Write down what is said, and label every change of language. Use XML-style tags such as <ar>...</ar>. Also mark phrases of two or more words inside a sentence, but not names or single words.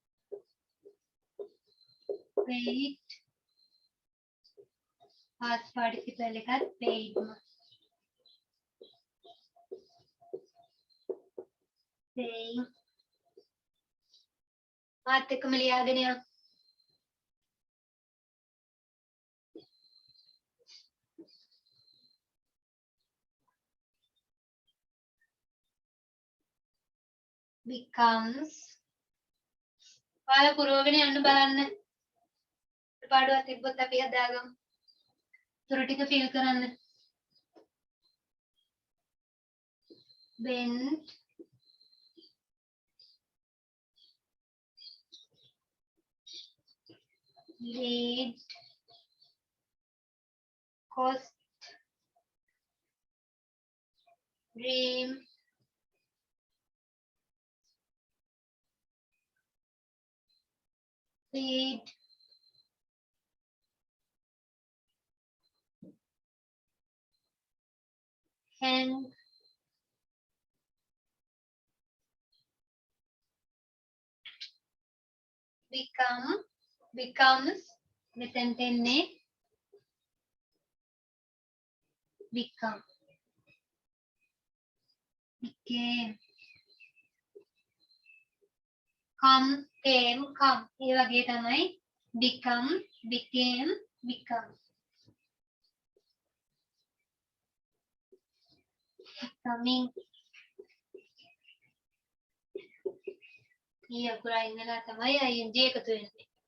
<en>paid past participle එකත් paid</en> <si>paying මාත් එක්කම ලියාගෙන යන්න becomes ඔයාලා පුරවගෙන යන්න බලන්න පාඩුවක් තිබ්බොත් අපි හදාගමු තුරු ටික ෆිල් කරන්න</si> <en>bend, lead, cost, dream, feed, hang, become, becomes,</en> <si>මෙතෙන්ට එන්නේ become,</si> <en>became, come, came, come.</en> <si>ඒ වගේ තමයි</si> <en>become, became, become. Becoming.</en> <si>ಈ අකුර අයින් වෙලා තමයි ing එකතු වෙන්නේ.</si>